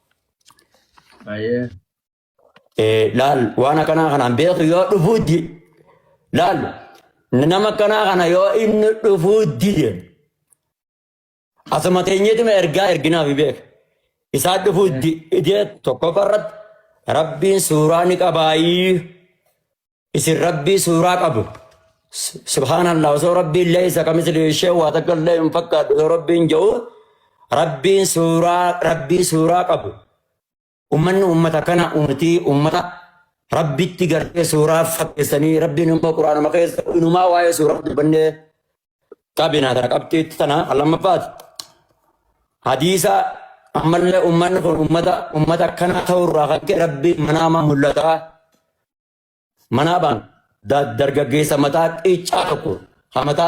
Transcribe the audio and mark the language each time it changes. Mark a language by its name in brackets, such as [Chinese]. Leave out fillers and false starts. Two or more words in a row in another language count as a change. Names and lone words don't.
[Oromo] Laal waan akkanaa kanaan beeku yoo dhufuutti laal nama akkanaa kana yoo inni dhufuutti asuma teenyeetuma ergaa erginaaf beeka. Isaa dhufuutti idee tokkoffarratti rabbiin suuraa ni qabaayii isin rabbii suuraa qabu subhanallah osoo rabbiin [Arabic] ليس كمثله شيء [Oromo] waa takka illee hin fakkaatu osoo rabbiin jedhu rabbii suuraa qabu ummanni ummata kana ummata rabbitti gartee suuraa fakkeessanii rabbiin immoo quraanama keessa inumaa waa'ee suuraa dubbannee qabinaa tana qabxiitti tana lamaffaati hadiisa ammallee ummanni kun ummata akkana ta'urraa kan ka'e rabbi manaama mul'ataa manaabaan dargaggeessa mataa qiccaa tokko mataa